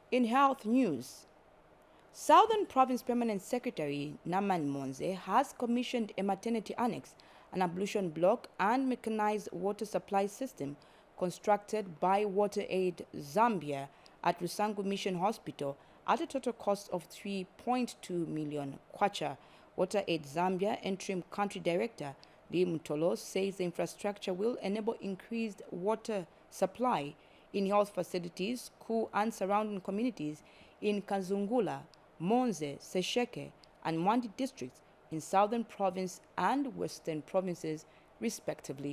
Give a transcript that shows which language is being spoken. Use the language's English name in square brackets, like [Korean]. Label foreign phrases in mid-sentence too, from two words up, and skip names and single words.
[English] health news, Southern Province Permanent Secretary Naman Monze has commissioned a maternity annex, an ablution block, and mechanized water supply system constructed by WaterAid Zambia at Rusangu Mission Hospital at a total cost of 3.2 million kwacha. WaterAid Zambia Interim Country Director Lee Mutolo says the infrastructure will enable increased water supply in health facilities, school and surrounding communities in Kazungula, Monze, Sesheke, and Mwandi districts in Southern Province and Western Provinces, respectively.